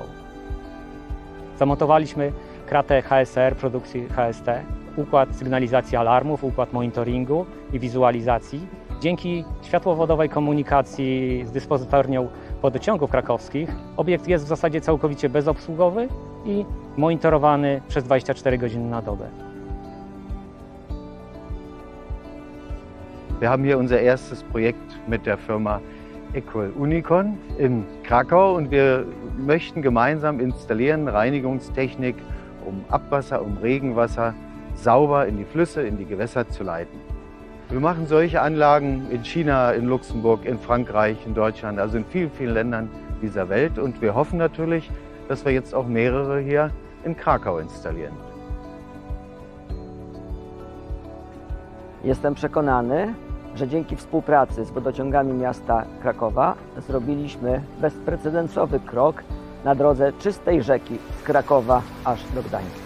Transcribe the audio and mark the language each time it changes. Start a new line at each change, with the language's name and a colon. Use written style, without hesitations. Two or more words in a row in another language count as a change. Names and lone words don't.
Polish: Zamontowaliśmy kratę HSR produkcji HST, układ sygnalizacji alarmów, układ monitoringu i wizualizacji. Dzięki światłowodowej komunikacji z dyspozytornią wodociągów krakowskich obiekt jest w zasadzie całkowicie bezobsługowy i monitorowany przez 24 godziny na dobę.
German: Wir haben hier unser erstes Projekt mit der Firma Equal Unicon in Krakau und wir möchten gemeinsam installieren Reinigungstechnik, um Abwasser, um Regenwasser sauber in die Flüsse, in die Gewässer zu leiten. Wir machen solche Anlagen in China, in Luxemburg, in Frankreich, in Deutschland, also in vielen, vielen Ländern dieser Welt und wir hoffen natürlich, dass wir jetzt auch mehrere hier in Krakau installieren.
Polish: Jestem przekonany, że dzięki współpracy z wodociągami miasta Krakowa zrobiliśmy bezprecedensowy krok na drodze czystej rzeki z Krakowa aż do Gdańska.